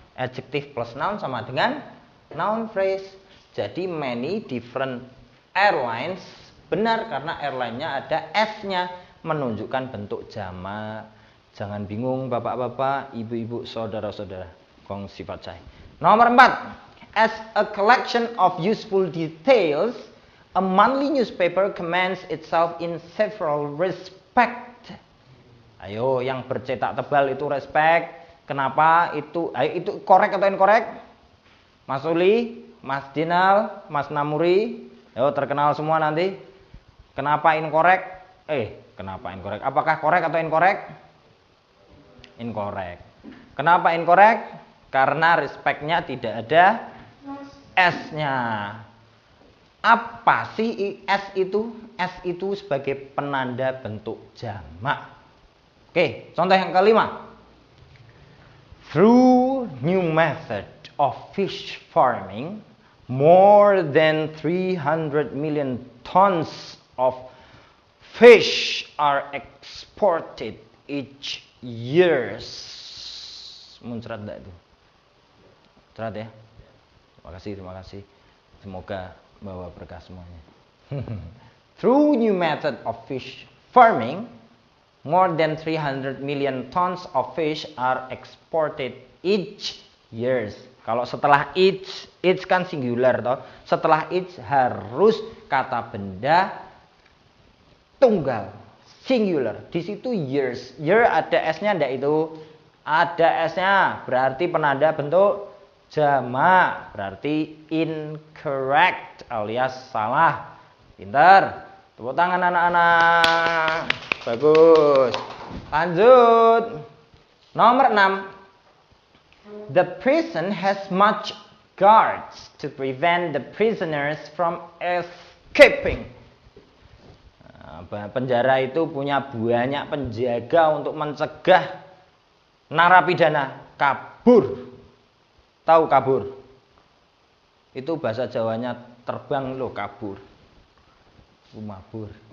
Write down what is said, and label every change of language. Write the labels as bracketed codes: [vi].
[en] Adjective plus noun [id] sama dengan noun phrase. Jadi [en] many different airlines [id] benar karena airline-nya ada s-nya menunjukkan bentuk jamak. Jangan bingung bapak-bapak, ibu-ibu, saudara-saudara. Kong sifat saya. Nomor 4. [en] As a collection of useful details, a monthly newspaper commends itself in several respect. [id] Ayo, yang bercetak tebal itu respect. Kenapa itu? Ayo, itu correct atau incorrect? Mas Uli, Mas Dinal, Mas Namuri. Ayo, terkenal semua nanti. Kenapa incorrect? Kenapa incorrect? Apakah correct atau incorrect? Incorrect. Kenapa incorrect? Karena respect-nya tidak ada S-nya. Apa sih S itu? S itu sebagai penanda bentuk jamak. Oke, contoh yang kelima. [en] Through new method of fish farming, more than 300 million tons of fish are exported each year. [id] Muncrat enggak itu? Muncrat ya? Terima kasih. Semoga bawa berkah semuanya. [en] Through new method of fish farming, more than 300 million tons of fish are exported each year. [id] Kalau setelah each kan singular toh. Setelah each harus kata benda tunggal, singular. Di situ years. Year ada s-nya enggak itu? Ada s-nya, berarti penanda bentuk jamak, berarti incorrect alias salah. Pintar. Tepuk tangan anak-anak. Bagus. Lanjut. Nomor 6. [en] The prison has much guards to prevent the prisoners from escaping. [id] Penjara itu punya banyak penjaga untuk mencegah narapidana kabur. Tahu kabur? Itu bahasa Jawanya terbang loh, kabur. Mabur.